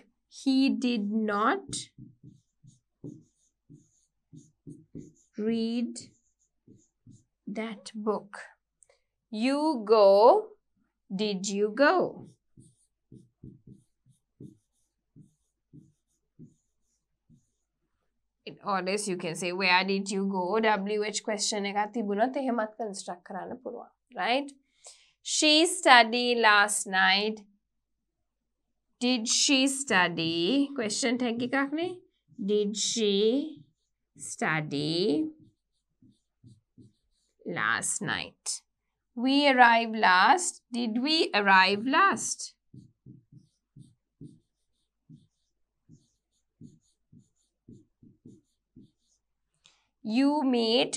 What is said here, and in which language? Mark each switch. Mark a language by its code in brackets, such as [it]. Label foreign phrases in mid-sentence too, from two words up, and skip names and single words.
[en] He did not read that book. You go. Did you go? Or else you can say, where did you go? WH question [si] එක තිබුණොත් එහෙමත් construct කරන්න පුළුවන්. [en] Right? She studied last night. Did she study? Question tag [si] එකක් නේ. [en] Did she study last night? We arrived last. Did we arrive last? You meet.